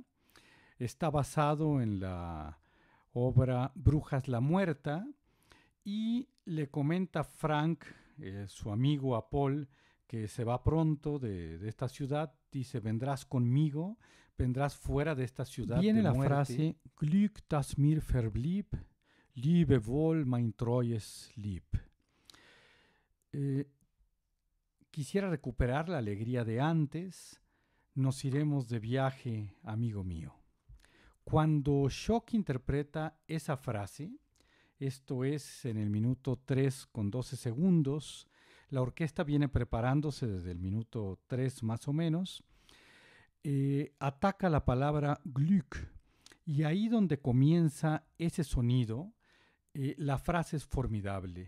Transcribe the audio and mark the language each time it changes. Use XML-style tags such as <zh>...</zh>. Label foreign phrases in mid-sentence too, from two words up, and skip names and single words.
<es>Está basado en la obra Brujas la Muerta y le comenta Frank, su amigo a Paul, que se va pronto de esta ciudad. Dice, vendrás conmigo, vendrás fuera de esta ciudad. Viene la frase,</es> <de>Glück, das mir verblieb, liebe wohl mein treues Lieb.</de> <es>Quisiera recuperar la alegría de antes, nos iremos de viaje, amigo mío. Cuando Schock interpreta esa frase, esto es en el minuto 3 con 12 segundos, la orquesta viene preparándose desde el minuto 3 más o menos, ataca la palabra Glück y ahí donde comienza ese sonido, la frase es formidable.</es>